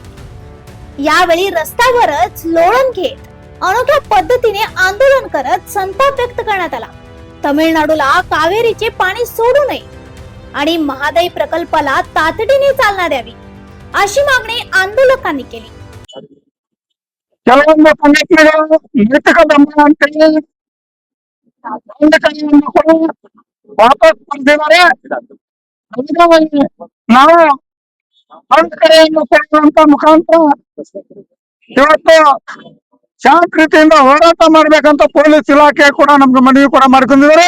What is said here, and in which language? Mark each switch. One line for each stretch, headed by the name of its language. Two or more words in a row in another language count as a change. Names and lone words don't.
Marathi: यावेळी रस्त्यावरच लोळण घेत अनोख्या पद्धतीने आंदोलन करत संताप व्यक्त करण्यात आला. तमिळनाडूला कावेरीचे पाणी सोडू नये आणि महादाई प्रकल्पाला तातडीने चालना द्यावी अशी मागणी आंदोलकांनी केली.
Kannada: ಕೆಲವೊಂದು ಸಂಘಟನೆಗಳು ನೈತಿಕ ಬೆಂಬಲ ಅಂತೇಳಿ ಕೂಡ ವಾಪಸ್ ಬಂದಿದ್ದಾರೆ. ನಾವು ಒಂದು ಕಡೆಯನ್ನು ಕೊಡುವಂತ ಮುಖಾಂತರ ಇವತ್ತು ಶಾಂತ ರೀತಿಯಿಂದ ಹೋರಾಟ ಮಾಡ್ಬೇಕಂತ ಪೊಲೀಸ್ ಇಲಾಖೆ ಕೂಡ ನಮ್ಗೆ ಮನವಿ ಕೂಡ ಮಾಡ್ಕೊಂಡಿದ್ದಾರೆ.